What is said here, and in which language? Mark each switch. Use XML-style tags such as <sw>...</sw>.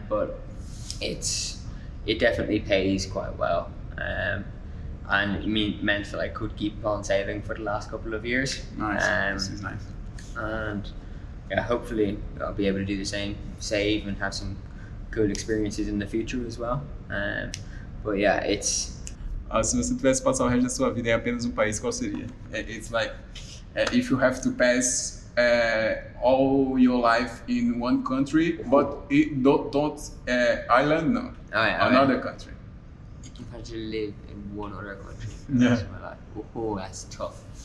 <en>But it definitely pays quite well. And it meant that I could keep on saving for the last couple of years. Nice. This is nice. And yeah, hopefully I'll be able to do the same, save and have some good experiences in the future as well. But yeah, it's.</en> <pt>Se você pudesse passar o resto da sua vida em apenas país, qual seria?</pt> <en>It's like if you have to pass all your life in one country, but don't Ireland, no. Another country. If you had to live in one other country for Yeah. the rest of my life, oh, that's tough.</en>